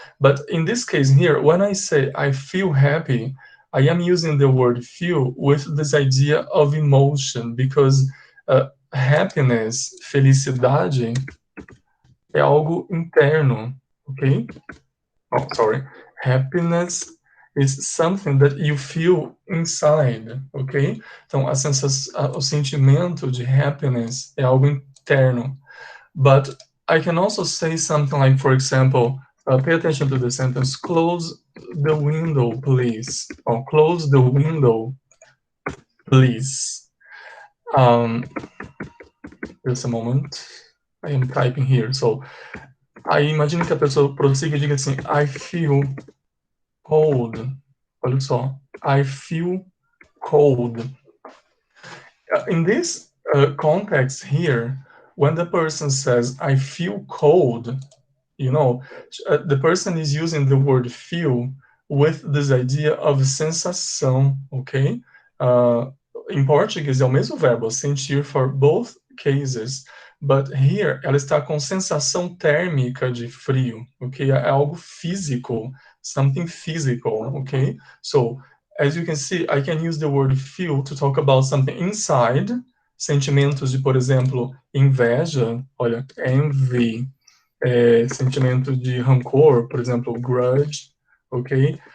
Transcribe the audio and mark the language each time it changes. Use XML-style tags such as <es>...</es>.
<en>But in this case here, when I say I feel happy, I am using the word feel with this idea of emotion, because happiness, felicidade,</en> <pt>é algo interno,</pt> <en>ok? Oh, sorry. Happiness is something that you feel inside, ok?</en> <pt>Então, o sentimento de happiness é algo interno.</pt> <en>But I can also say something like, for example, pay attention to the sentence, close the window, please. Or close the window, please. Just a moment. I am typing here. So,</en> <pt>aí imagine que a pessoa prossiga e diga assim,</pt> <en>I feel cold.</en> <pt>Olha só.</pt> <en>I feel cold. In this context here, when the person says, I feel cold, you know, the person is using the word feel with this idea of sensação, ok?</en> <pt>Em português é o mesmo verbo, sentir,</pt> <en>for both cases,</en> <pt>but here ela está com sensação térmica de frio, ok? É algo físico,</pt> <en>something physical,</en> <pt>ok?</pt> <en>So, as you can see, I can use the word feel to talk about something inside,</en> <pt>sentimentos de, por exemplo, inveja, olha,</pt> <en>envy,</en> <pt>sentimento de rancor, por exemplo,</pt> <en>grudge, ok?</en>